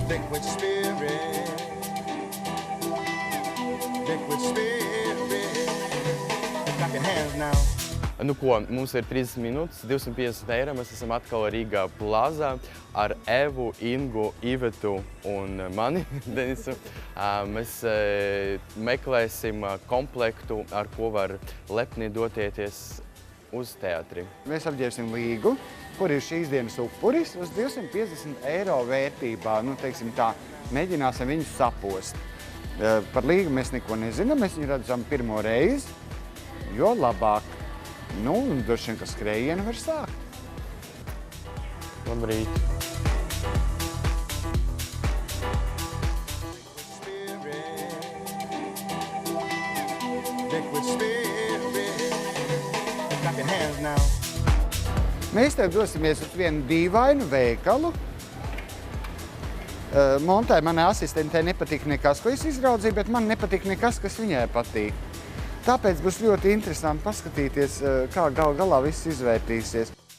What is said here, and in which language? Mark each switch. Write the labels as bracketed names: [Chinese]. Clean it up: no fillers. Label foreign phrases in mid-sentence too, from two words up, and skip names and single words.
[English] Liquid spirit. Liquid spirit. Clap your hands now. [Latvian] Nu ko, mums ir 30 minūtes, 250 eiro. Mēs esam atkal Rīgā plazā ar Evu, Ingu, Ivetu un mani, Denisu. Mēs meklēsim komplektu, ar ko var lepni dotieties uz teātri. Mēs apģērbsim Līgu, kur ir šīs dienas upuris, uz 250 eiro vērtībā. Nu, teiksim tā, mēģināsim viņu sapost. Par Līgu mēs neko nezinām, mēs viņu redzam pirmo reizi, jo labāk. Nu, un droši vien, ka skrējienu var sākt. Labrīt. [English] Liquid spirit. Clap your hands now. [Latvian] Mēs tev dosimies uz vienu dīvainu veikalu. Montai, manai asistentei, nepatīk nekas, ko es izraudzīju, bet man nepatīk nekas, kas viņai patīk. Tāpēc būs ļoti interesanti paskatīties, kā gal galā viss izvērtīsies.